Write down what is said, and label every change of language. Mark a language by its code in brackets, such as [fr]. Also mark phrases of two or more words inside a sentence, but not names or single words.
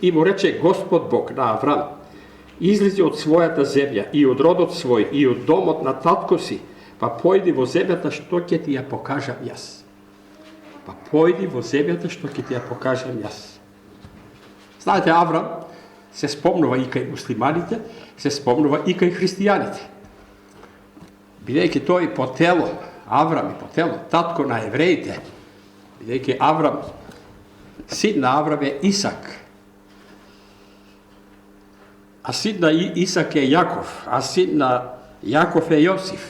[mk] И му рече Господ Бог на Аврам, излизи од својата земја и од родот свој и од домот на татко си, па појди во земјата што ќе ти ја покажем јас. Па појди во земјата што ќе ти ја покажем јас. Знате, Аврам се спомнува и кај муслиманите, се спомнува и кај христијаните. Бидејќи тој по тело, Аврам и по тело, татко на евреите, бидејќи Аврам, син на Аврам е Исак, а син на Исак е Јаков, а син на Јаков е Јосиф.